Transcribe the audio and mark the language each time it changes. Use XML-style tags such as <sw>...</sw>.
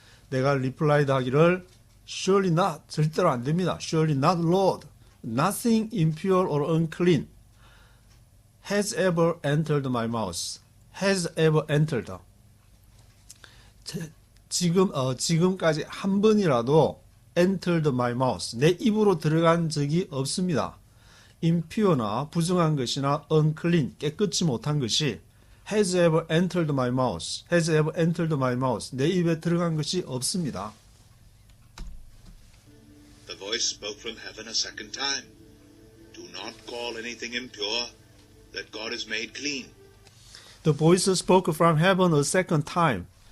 <ko>내가 replied 하기를</ko> <en>surely not,</en> <ko>절대로 안 됩니다.</ko> <en>Surely not, Lord, nothing impure or unclean has ever entered my mouth. has ever entered.</en> <ko>지금까지 한 번이라도</ko> <en>entered my mouth,</en> <ko>내 입으로 들어간 적이 없습니다. impure나 부정한 것이나 unclean, 깨끗이 못한 것이</ko> <en>has ever entered my mouth,</en> <ko>내 입에 들어간 것이 없습니다.</ko> <en>The voice spoke from heaven a second time. Do not call anything impure that God has made clean. The voice spoke from heaven a second time.</en>